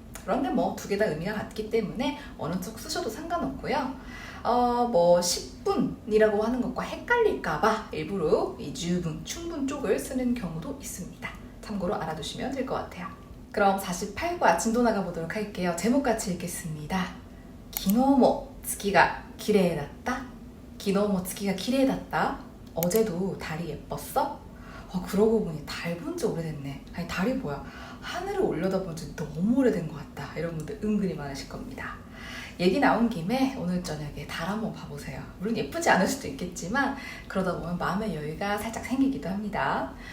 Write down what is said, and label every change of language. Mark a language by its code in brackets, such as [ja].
[ko] 그런데 뭐 두 개 다 의미가 같기 때문에 어느 쪽 쓰셔도 상관없고요. 10분이라고 하는 것과 헷갈릴까봐 일부러 이 주분, 충분 쪽을 쓰는 경우도 있습니다. 참고로 알아두시면 될 것 같아요. 그럼 48과 진도 나가보도록 할게요. 제목같이 읽겠습니다. [ja] 昨日も月が綺麗だった?昨日も月が綺麗だった? [ko] 어제도 달이 예뻤어? 그러고 보니 달 본 지 오래됐네. 아니 달이 뭐야? 하늘을 올려다본 지 너무 오래된 것 같다. 이런 분들 은근히 많으실 겁니다. 얘기 나온 김에 오늘 저녁에 달 한번 봐보세요. 물론 예쁘지 않을 수도 있겠지만 그러다 보면 마음의 여유가 살짝 생기기도 합니다.